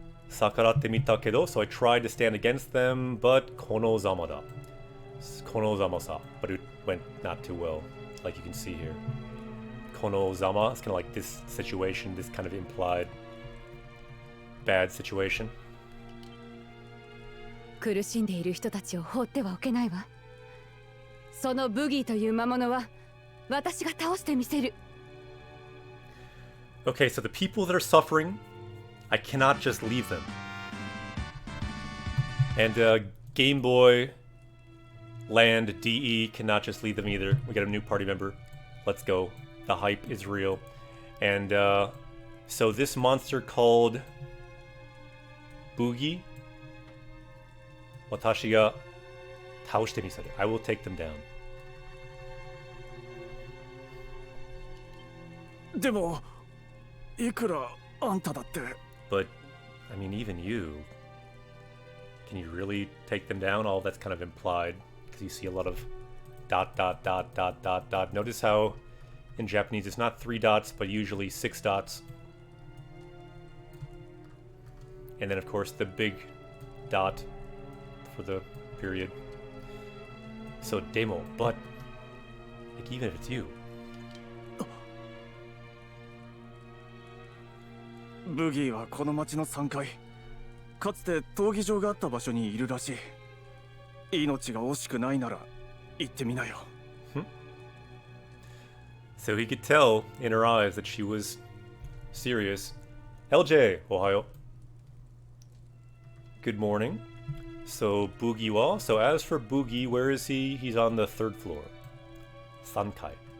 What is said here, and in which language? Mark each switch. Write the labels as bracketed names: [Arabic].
[Japanese] Sakaratte mita kedo, [English] so I tried to stand against them, but [Japanese] konozama da. [English] Konozama-sa, but it went not too well, like you can see here. Konozama, it's kind of like this situation, this kind of implied bad situation. [Japanese] 苦しんでいる人たちを放ってはおけないわ。そのブギーという魔物は私が倒してみせる。 [English] Okay, so the people that are suffering, I cannot just leave them. And Game Boy Land DE cannot just leave them either. We got a new party member. Let's go. The hype is real. And so this monster called Boogie, [Japanese] Watashi ga taoshite miseru. [English] I will take them down. [Japanese] でもいくらあんただって。 [English] But I mean, even you, can you really take them down? All that's kind of implied because you see a lot of dot dot dot dot dot dot. Notice how in Japanese it's not 3 dots but usually 6 dots. And then of course the big dot for the period. So demo, but like even if it's you. [Japanese] ブギーはこの町の3階、かつて闘技場があった場所にいるらしい。命が惜しくないなら行ってみなよ。 [English] So he could tell in her eyes that she was serious. LJ, Ohio. Good morning. So Boogie wa. So as for Boogie, where is he? He's on the 3rd floor. Sankai.